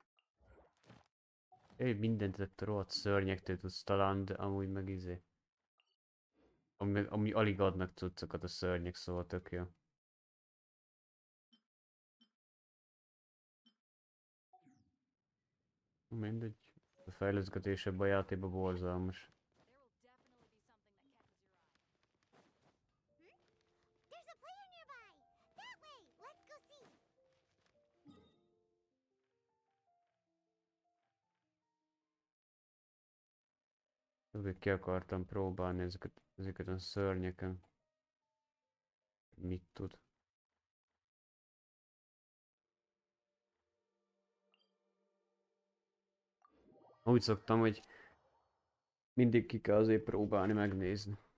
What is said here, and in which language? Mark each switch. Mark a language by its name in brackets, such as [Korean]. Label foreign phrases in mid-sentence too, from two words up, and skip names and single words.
[Hungarian] Mindent a rohadt szörnyektől tudsz találni, de amúgy meg izé. Ami alig adnak cuccokat a szörnyek, szóval tök jó. Mindegy. A fejleszgetés ebben a játékban borzalmas. [English] There's a player nearby! That way! Let's go see! [Hungarian] Azért ki akartam próbálni ezeket a szörnyeken. Mit tud? Úgy szoktam, hogy mindig ki kell azért próbálni megnézni.